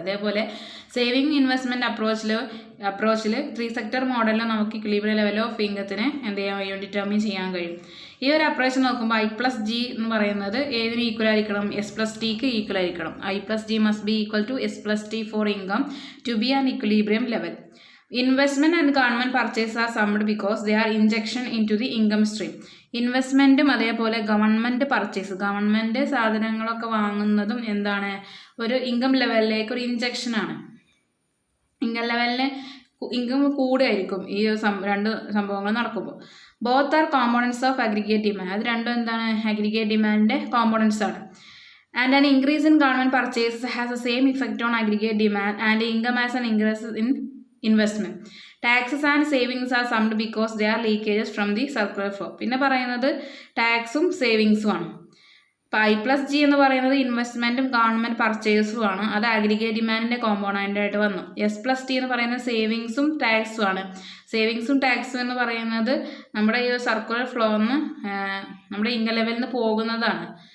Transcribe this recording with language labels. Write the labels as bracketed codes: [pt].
[ml] അതേപോലെ saving investment അപ്രോച്ചിൽ 3 sector മോഡലിൽ നമുക്ക് ഇക്വിലിബ്രിയം ലെവൽ ഓഫ് ഇൻകത്തിനെ എന്ത് ചെയ്യാൻ കഴിയും, ഡിറ്റർമിൻ ചെയ്യാൻ കഴിയും. ഈ ഒരു അപ്രോച്ച് നോക്കുമ്പോൾ i പ്ലസ് ജി എന്ന് പറയുന്നത് ഏതിന് ഈക്വൽ ആയിരിക്കണം, എസ് പ്ലസ് ടിക്ക് ഈക്വൽ ആയിരിക്കണം. [en] i plus G must be equal to S plus T for income to be an equilibrium level. Investment and government purchase are summed because they are injection into the income stream. [ml] ഇൻവെസ്റ്റ്മെൻറ്റും അതേപോലെ government purchase, government സാധനങ്ങളൊക്കെ വാങ്ങുന്നതും എന്താണ്, ഒരു income ലെവലിലേക്ക് ഒരു ഇൻജെക്ഷനാണ്. Income ലെവലിന് income കൂടുകയായിരിക്കും ഈ രണ്ട് സംഭവങ്ങൾ നടക്കുമ്പോൾ. [en] Both are components of aggregate demand. [ml] അത് രണ്ടും എന്താണ്, അഗ്രിഗേറ്റ് ഡിമാൻഡിൻ്റെ കോമ്പോണൻസ് ആണ്. [en] And an increase in government purchases has the same effect on aggregate demand and income as an increase in investment. Taxes and savings are summed because they are leakages from the circular flow. [ml] പിന്നെ പറയുന്നത് ടാക്സും സേവിങ്സും ആണ്. ഇപ്പോൾ i plus G എന്ന് പറയുന്നത് ഇൻവെസ്റ്റ്മെൻറ്റും government പർച്ചേസും ആണ്. അത് aggregate ഡിമാൻഡിൻ്റെ component ആയിട്ട് വന്നു. എസ് പ്ലസ് ടി എന്ന് പറയുന്നത് സേവിങ്സും ടാക്സും ആണ്. സേവിങ്സും ടാക്സും എന്ന് പറയുന്നത് നമ്മുടെ ഈ സർക്കുലർ ഫ്ലോന്ന് നമ്മുടെ ഇൻകം ലെവലിൽ നിന്ന് പോകുന്നതാണ്.